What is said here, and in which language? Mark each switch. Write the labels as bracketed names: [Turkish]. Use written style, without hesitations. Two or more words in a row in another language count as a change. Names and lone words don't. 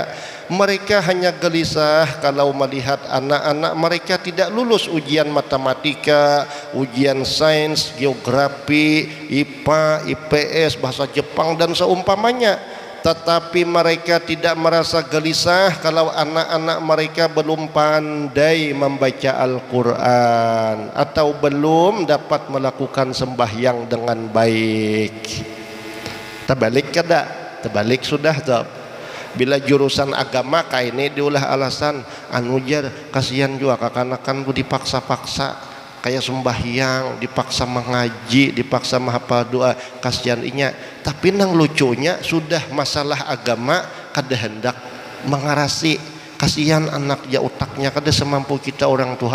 [Indonesian] Mereka hanya gelisah kalau melihat anak-anak mereka tidak lulus ujian matematika, ujian sains, geografi, IPA, IPS, bahasa Jepang dan seumpamanya. Tetapi mereka tidak merasa gelisah kalau anak-anak mereka belum pandai membaca Al-Quran atau belum dapat melakukan sembahyang dengan baik. [Banjar] Terbalik kada? Terbalik sudah tuh. Bila jurusan agama kayak ini diulah alasan jar kasihan juga kakanakan bu dipaksa-paksa kayak sembahyang, dipaksa mengaji, dipaksa menghafal doa, kasihan inya. Tapi nang lucunya sudah masalah agama kada hendak mengarasi, kasihan anak ya otaknya kada semampu kita orang tua.